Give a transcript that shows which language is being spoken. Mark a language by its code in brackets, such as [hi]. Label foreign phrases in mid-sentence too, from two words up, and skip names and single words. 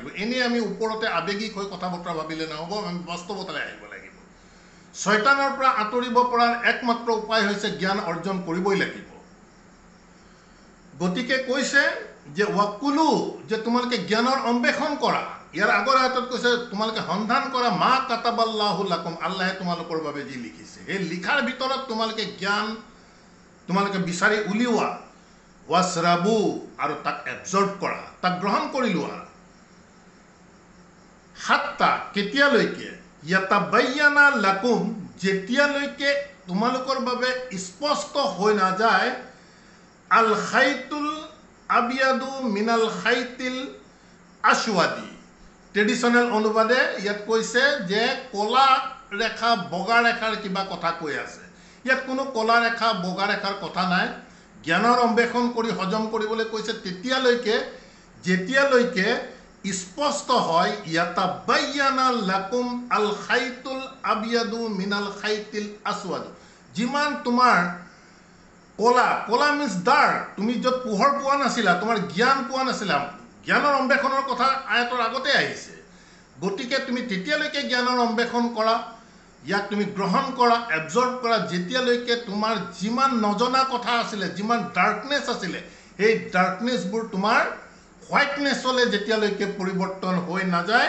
[as] এনেই আমি ওপৰতে আৱেগিক হৈ কথা বতৰা ভাবিলে নহ'ব, আমি বাস্তৱতালৈ আহিব লাগিব। শয়তানৰ পৰা আঁতৰিব পৰাৰ একমাত্ৰ উপায় হৈছে জ্ঞান অৰ্জন কৰিবই লাগিব। গতিকে কৈছে যে ৱাকুলু, যে তোমালোকে জ্ঞানৰ অন্বেষণ কৰা। ইয়াৰ আগৰ আয়াতত কৈছে তোমালোকে সন্ধান কৰা [ar] ما كتب الله لكم, [as] আল্লাহে তোমালোকৰ বাবে যি লিখিছে। সেই লিখাৰ ভিতৰত তোমালোকে জ্ঞান তোমালোকে বিচাৰি উলিওৱা। ৱাছৰাবু, আৰু তাক এবজৰ্ভ কৰা, তাক গ্ৰহণ কৰি লোৱা। হাত্তা, কেতিয়ালৈকে, [ar] يتبين لكم, [as] যেতিয়ালৈকে তোমালোকৰ বাবে স্পষ্ট হৈ নাযায়, [ar] الخيط الأبيض من الخيط الأسود. [as] ট্ৰেডিশ্যনেল অনুবাদে ইয়াত কৈছে যে কলা ৰেখা বগা ৰেখাৰ কিবা কথা কৈ আছে। ইয়াত কোনো কলা ৰেখা বগা ৰেখাৰ কথা নাই। জ্ঞানৰ অন্বেষণ কৰি হজম কৰিবলৈ কৈছে তেতিয়ালৈকে যেতিয়ালৈকে স্পষ্ট হয়, [ar] يتبين لكم الخيط الأبيض من الخيط الأسود. [as] যিমান তোমাৰ কলা [en] means dark, [as] তুমি য'ত পোহৰ পোৱা নাছিলা, তোমাৰ জ্ঞান পোৱা নাছিলা, জ্ঞানৰ অন্বেষণৰ কথা আয়াতৰ আগতে আহিছে। গতিকে তুমি তেতিয়ালৈকে জ্ঞানৰ অন্বেষণ কৰা, ইয়াক তুমি গ্ৰহণ কৰা, এবজৰ্ভ কৰা, যেতিয়ালৈকে তোমাৰ যিমান নজনা কথা আছিলে, যিমান ডাৰ্কনেছ আছিলে, সেই ডাৰ্কনেছবোৰ তোমাৰ হোৱাইটনেছলৈ যেতিয়ালৈকে পৰিৱৰ্তন হৈ নাযায়।